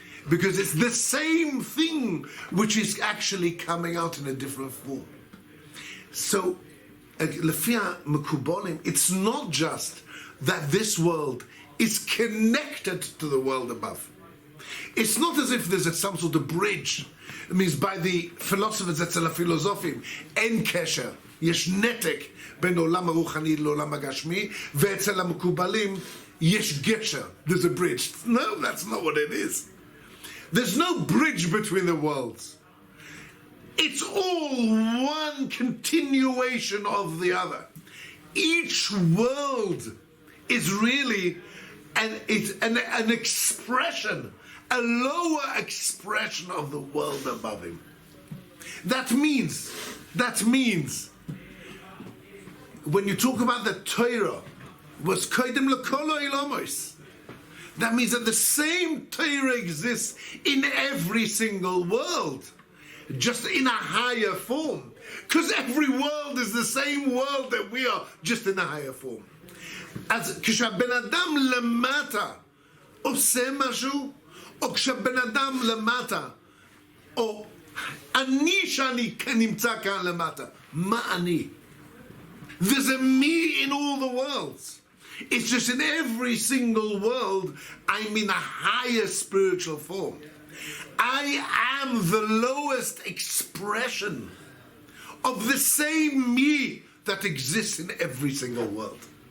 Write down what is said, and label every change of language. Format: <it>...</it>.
<en>Because it's the same thing which is actually coming out in a different form. So, Lefia Mekubolim, it's not just that this world is connected to the world above. It's not as if there's some sort of bridge. It means by the philosophers,</en> <he>אצל הפילוסופים, אין קשר, יש נתק בין עולם הרוחני לעולם הגשמי, ואצל המקובלים יש גשר,</he> <en>there's a bridge. No, that's not what it is. There's no bridge between the worlds. It's all one continuation of the other. Each world is really an expression, a lower expression of the world above him. That means, when you talk about the Torah, was</en> <he>koydem lekol ha'olamos.</he> <en>That means that the same Torah exists in every single world, just in a higher form. Because every world is the same world that we are, just in a higher form.</en> <he>אז כשהבן אדם למטה עושה משהו, או כשהבן אדם למטה, או אני שאני נמצא כאן למטה, מה אני?</he> <en>There's a me in all the worlds. It's just in every single world, I'm in a higher spiritual form. I am the lowest expression of the same me that exists in every single world.</en>